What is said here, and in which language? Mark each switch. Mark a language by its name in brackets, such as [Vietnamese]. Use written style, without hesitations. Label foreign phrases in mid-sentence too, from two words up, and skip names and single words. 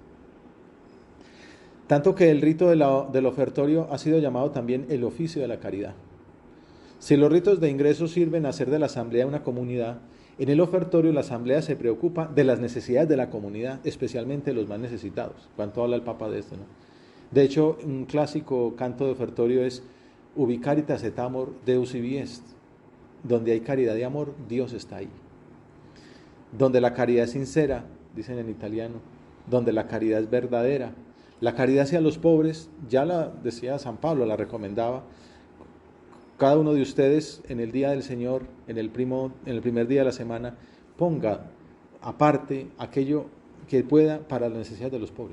[Spanish] Tanto que el rito del ofertorio ha sido llamado también el oficio de la caridad. Si los ritos de ingreso sirven a hacer de la asamblea una comunidad, en el ofertorio la asamblea se preocupa de las necesidades de la comunidad, especialmente los más necesitados. ¿Cuánto habla el Papa de esto, no? De hecho, un clásico canto de ofertorio es [Latin] Ubi caritas et amor Deus ibi est. [Spanish] Donde hay caridad y amor, Dios está ahí. Donde la caridad es sincera, dicen en italiano, donde la caridad es verdadera. La caridad hacia los pobres, ya la decía San Pablo, la recomendaba. Cada uno de ustedes en el día del Señor, en el primer día de la semana, ponga aparte aquello que pueda para las necesidades de los pobres.